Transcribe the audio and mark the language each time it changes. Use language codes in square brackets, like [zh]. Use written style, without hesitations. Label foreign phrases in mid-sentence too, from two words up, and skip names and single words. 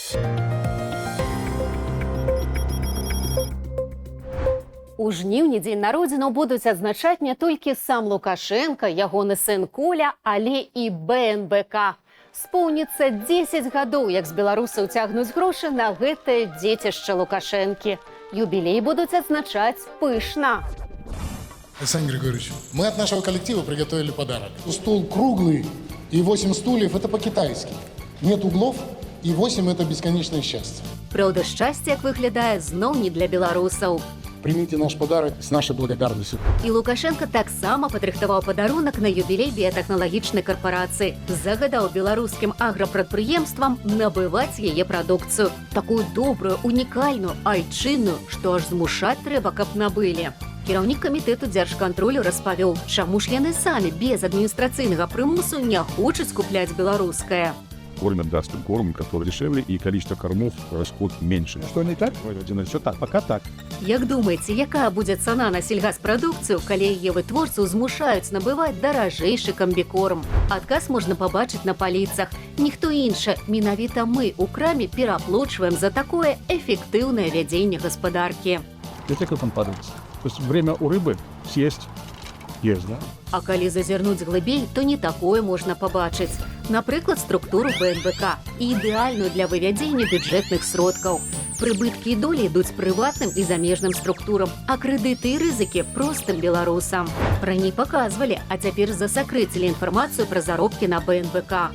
[be] У жніўні дзень народзінаў будуць адзначаць не толькі сам Лукашенко, ягоны сын Коля, але і БНБК. Споўніцца 10 гадоў, як з беларусаў цягнуць грошы на гэтае дзецішча Лукашэнкі. Юбілей будуць адзначаць пышна. [ru] Александр Григорьевич, мы от нашего коллектива приготовили подарок. Стул круглый и 8 стульев – это по-китайски. Нет углов и 8 – это бесконечное счастье. [be] Праўда, шчасце, як выглядае, зноў не для беларусаў. [ru] Примите наш подарок с нашей благодарностью. [be] І Лукашенко таксама падрыхтаваў падарунак на юбілей біятэхналагічнай карпорацыі. Загадаў беларускім аграпрадпрыемствам набываць яе прадукцыю. Такую добрую, унікальную, айчынную, што аж змушаць трэба, каб набылі. Кіраўнік камітэту дзяржкантролю распавёў, чаму ж яны самі без адміністрацыйнага прымусу не хочуць купляць беларускае. [ru] Кормят даст корм, который дешевле, и количество кормов расход меньше. Что не так? Все так, пока так. [be] Як думаеце, якая будзе цана на сельгаспрадукцыю, калі яе вытворцаў змушаюць набываць даражэйшы камбікорм? Адказ можна пабачыць на паліцах. Ніхто іншы, менавіта мы у краме пераплочваем за такое эфектыўнае вядзенне гаспадаркі. [ru] Это как он падает. То есть время у рыбы съесть есть, да? [be] А калі зазірнуць глыбей, то не такое можна пабачыць. Напрыклад, структуру БНБК, ідэальную для вывядзення бюджэтных сродкаў. Прыбыткі і долі ідуць прыватным і замежным структурам, а крэдыты і рызыкі простым беларусам. Раней паказвалі, а цяпер засакрэцілі інфармацыю пра заробкі на БНБК.